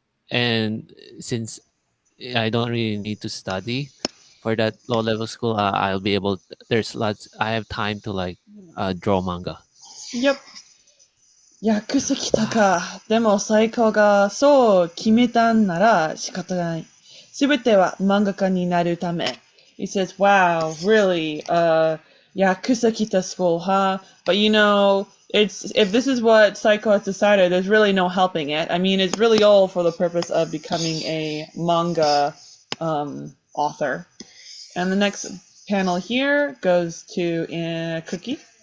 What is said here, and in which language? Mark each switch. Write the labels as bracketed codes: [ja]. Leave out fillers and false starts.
[en] And since I don't really need to study for that low level school, I'll be able. I have time to like draw manga. Yep. [ja] 訳すきたか。でも最高がそう決めたんなら仕方ない。すべては漫画家になるため。 [en] He says, wow, really, Yakusakita school, huh? But you know, if this is what Saiko has decided, there's really no helping it. I mean, it's really all for the purpose of becoming a manga author. And the next panel here goes to Cookie.